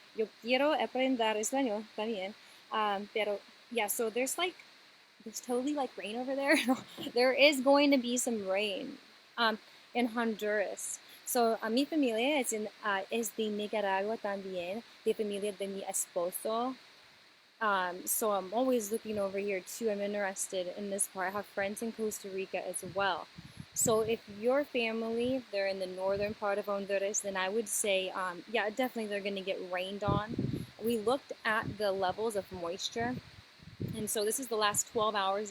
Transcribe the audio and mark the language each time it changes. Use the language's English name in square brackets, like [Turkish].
[Spanish] Yo quiero aprender español también. [English] Pero yeah, so there's totally like rain over there. There is going to be some rain in Honduras. [Spanish] So mi familia es de Nicaragua también, de familia de mi esposo. [English] So I'm always looking over here too. I'm interested in this part. I have friends in Costa Rica as well. So if your family, they're in the northern part of Honduras, then I would say, yeah, definitely they're going to get rained on. We looked at the levels of moisture, and so this is the last 12 hours.